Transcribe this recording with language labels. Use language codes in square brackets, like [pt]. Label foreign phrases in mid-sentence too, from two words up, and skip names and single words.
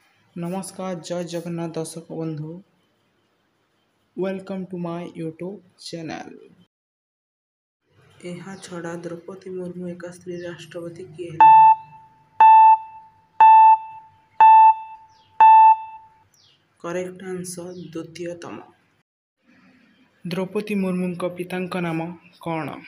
[or] ନମସ୍କାର ଜୟ ଜଗନ୍ନାଥ ଦର୍ଶକ ବନ୍ଧୁ [en] welcome to my YouTube channel. [or] ଏହା ଛଡ଼ା ଦ୍ରୌପଦୀ ମୁର୍ମୁ ଏକ ସ୍ତ୍ରୀ ରାଷ୍ଟ୍ରପତି କିଏ ହେଲେ? [en] correct answer [or] ଦ୍ୱିତୀୟତମ। ଦ୍ରୌପଦୀ ମୁର୍ମୁଙ୍କ ପିତାଙ୍କ ନାମ କ'ଣ?